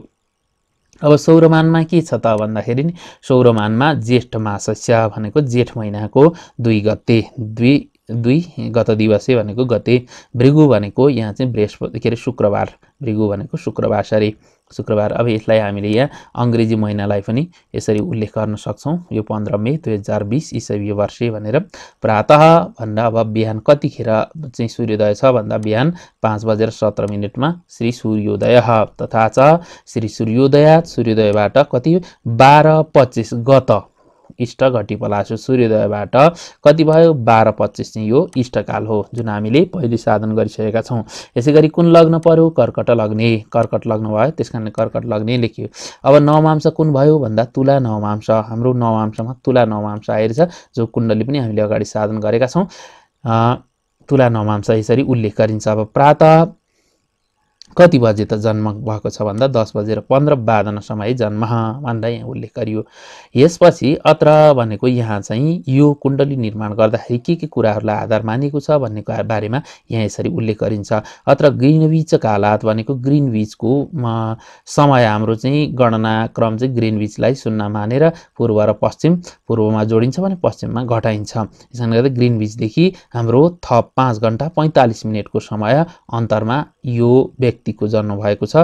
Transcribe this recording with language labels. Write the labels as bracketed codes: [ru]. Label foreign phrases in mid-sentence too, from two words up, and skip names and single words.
[ne] अब सौरमानमा के छ त भन्दाखेरि नि सौरमानमा [sa] ज्येष्ठ मासस्य [ne] भनेको जेठ महिनाको 2 गते, 2 [sa] गत दिवसे [ne] भनेको गते, भृगु भनेको यहाँ चाहिँ बृहस्पति के अरे शुक्रबार, भृगु भनेको शुक्रबार सरी शुक्रबार। अब यसलाई हामीले यहाँ अङ्ग्रेजी महिनालाई पनि यसरी उल्लेख गर्न सक्छौँ। यो 15 मे 2020 ईसवी वर्षे भनेर। प्रातः भन्दा अब बिहान कतिखेर चाहिँ सूर्योदय छ भन्दा बिहान 5:17 मा श्री सूर्योदय, [sa] तथा च श्री सूर्योदयात् [ne] सूर्योदयबाट कति 12:25 [sa] गत इष्ट घटिपला [ne] सूर्योदयबाट कति भयो 12:25 चाहिँ यो इष्टकाल हो, जुन हामीले पहिले साधन गरिसकेका छौँ। यसै गरी कुन लग्न पर्यो, [sa] कर्कट लग्ने, [ne] कर्कट लग्न भयो, त्यसकारणले [sa] कर्कट लग्ने [ne] लेखियो। अब नवमांश कुन भयो भन्दा तुला नवमांश, हाम्रो नवमांशमा तुला नवमांश आइरहेछ, जो कुण्डली पनि हामीले अगाडि साधन गरेका छौँ। तुला नवमांश यसरी उल्लेख गरिन्छ। अब प्रातः कति बजे त जन्म भएको छ भन्दा 10:15 समय जन्म भनेर यहाँ उल्लेख गरियो। यसपछि अत्र भनेको यहाँ चाहिँ यो कुण्डली निर्माण गर्दाखेरि के कुराहरूलाई आधार मानिएको छ भन्ने बारेमा यहाँ यसरी उल्लेख गरिन्छ। [sa] अत्र ग्रीनविच कालात [ne] भनेको ग्रीनविचको समय हाम्रो चाहिँ गणना क्रम चाहिँ ग्रीनविचलाई 0 मानेर पूर्व र पश्चिम, पूर्वमा जोडिन्छ भने पश्चिममा घटाइन्छ। यसले गर्दा ग्रीनविचदेखि हाम्रो थप 5 घण्टा 45 मिनटको समय अन्तरमा यो व्यक्तिको जन्म भएको छ।